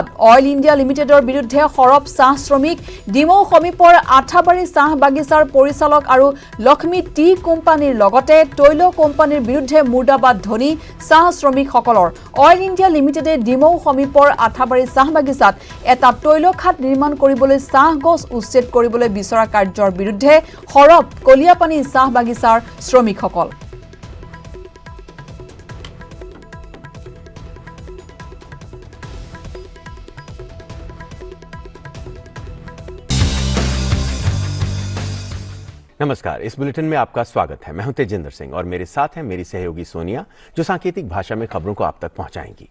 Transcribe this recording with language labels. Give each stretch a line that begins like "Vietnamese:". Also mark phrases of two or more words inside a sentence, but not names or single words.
Assamese: অইল ইণ্ডিয়া লিমিটেডৰ বিৰুদ্ধে সৰব চাহ শ্ৰমিক। ডিমৌ সমীপৰ আঠাবাৰী চাহ বাগিচাৰ পৰিচালক আৰু লক্ষ্মী টি কোম্পানীৰ লগতে তৈল কোম্পানীৰ বিৰুদ্ধে মুৰ্দাবাদ ধ্বনি চাহ শ্ৰমিকসকলৰ। অইল ইণ্ডিয়া লিমিটেডে ডিমৌ সমীপৰ আঠাবাৰী চাহ বাগিচাত এটা তৈল খাট নিৰ্মাণ কৰিবলৈ চাহ গছ উচ্ছেদ কৰিবলৈ বিচৰা কাৰ্যৰ বিৰুদ্ধে সৰব কলিয়াপানী চাহ বাগিচাৰ শ্ৰমিকসকল।
Hindi: नमस्कार, इस बुलेटिन में आपका स्वागत है। मैं हूं तेजिंदर सिंह और मेरे साथ हैं मेरी सहयोगी सोनिया, जो सांकेतिक भाषा में खबरों को आप तक पहुंचाएंगी।